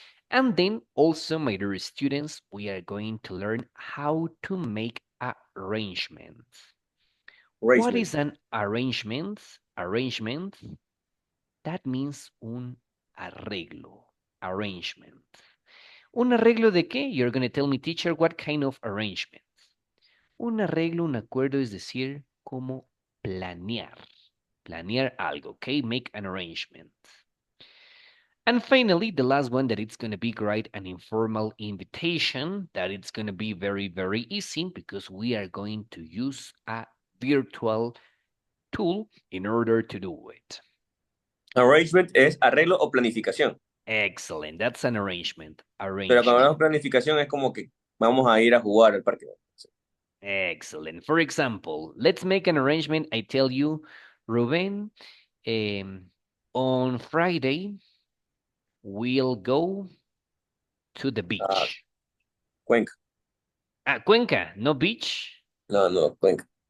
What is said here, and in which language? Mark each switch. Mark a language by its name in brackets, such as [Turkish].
[English] And then also, my dear students, we are going to learn how to make arrangements. What Arrangement. is an arrangement? Arrangement, that means [Spanish] un arreglo. [English] Arrangement. [Spanish] ¿Un arreglo de qué? [English] You're going to tell me, teacher, what kind of arrangement? [Spanish] Un arreglo, un acuerdo, es decir, como planear. Planear algo, ¿ok? [English] Make an arrangement. And finally, the last one that it's going to be write an informal invitation that it's going to be very, very easy because we are going to use a virtual tool in order to do it. [Spanish] Arrangement es arreglo o planificación. [English] Excellent. That's an arrangement. [Spanish] Pero cuando [English] Arrangement. [Spanish] hablamos de planificación es como que vamos a ir a jugar al parque. [English] Excellent. For example, let's make an arrangement. I tell you, Ruben, on Friday, we'll go to the beach. Cuenca. Cuenca, no beach? [Spanish] No, Cuenca.